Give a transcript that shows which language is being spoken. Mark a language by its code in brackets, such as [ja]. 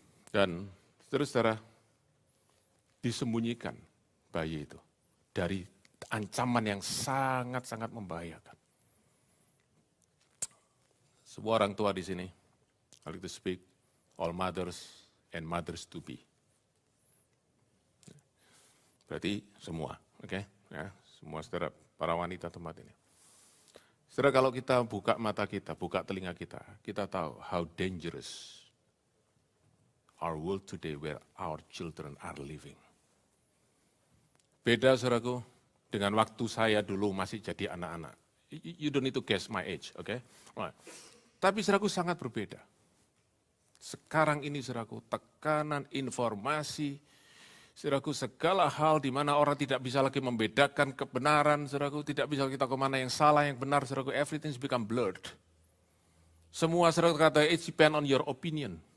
[id] Dan saudara, disembunyikan bayi itu dari ancaman yang sangat-sangat membahayakan. Sebuah orang tua di sini, [en] I like to speak all mothers and mothers to be. [id] Berarti semua, oke? Ya, semua saudara, para wanita tempat ini. Saudara, kalau kita buka mata kita, buka telinga kita, kita tahu [en] how dangerous our world today where our children are living. [id] Beda saudaraku dengan waktu saya dulu masih jadi anak-anak. [en] You don't need to guess my age, oke? Right. [id] Tapi saudaraku sangat berbeda. Sekarang ini saudaraku, tekanan informasi, saudaraku segala hal di mana orang tidak bisa lagi membedakan kebenaran, saudaraku tidak bisa kita kemana yang salah, yang benar, saudaraku, [en] everything's become blurred. [id] Semua saudaraku kata, [en] it depend on your opinion.